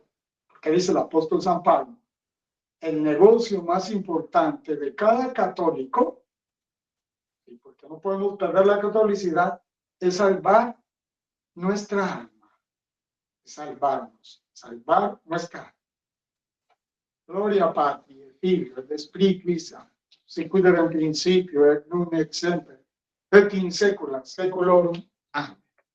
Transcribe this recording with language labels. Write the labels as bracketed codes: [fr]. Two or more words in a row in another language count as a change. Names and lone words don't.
[es] Porque dice el apóstol San Pablo, el negocio más importante de cada católico, y porque no podemos perder la catolicidad, es salvar nuestra alma, salvarnos, salvar nuestra alma. [la] Gloria Patri, Figlio, Spiritu Santo, sicut erat in principio et nunc et semper et in saecula saeculorum. Amén.